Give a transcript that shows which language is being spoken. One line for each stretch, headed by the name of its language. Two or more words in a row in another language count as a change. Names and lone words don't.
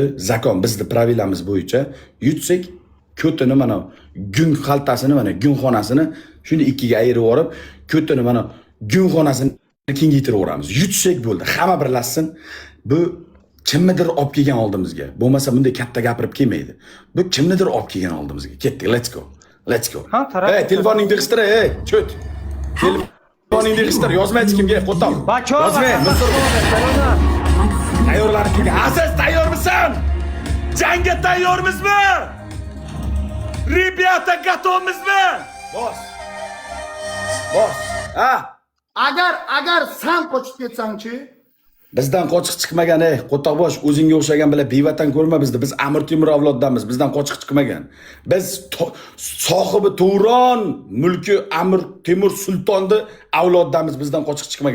Uzbek: Zakon bizni pravilamiz bo'yicha yutsak, ko'tini mana gung xaltasini, mana gung xonasini shuni ikkiga ayirib yorib, ko'tini mana gung xonasini kengaytirib yoramiz. Yutsak bo'ldi. Hamma birlashsin. Bu kimnidir olib kelgan oldimizga. Bo'lmasa bunday katta gapirib kelmaydi. Bu kimnidir olib kelgan oldimizga. Ketdik,
English: let's go.
Uzbek: Hey, telefoningni dig'istir, cho't. Telefoningni dig'istir, yozma hech kimga, qo'tam. Yozma, tayyorlanib kelgan. Aziz, tayyormisan? Jangga tayyormizmi?
Russian: Rебята,
Uzbek: готовmizmi? Boss. agar sen qochib ketsangchi? Bizdan qochiq chiqmagan, qo'toqbosh, o'zingga o'xshagan bilan bevatan ko'rma bizni. Biz Amir Temur avloddanmiz. Bizdan qochiq chiqmagan. Biz sohibi Turon mulki Amir Temur sultonni avloddamiz. Bizdan qochiq chiqmagan.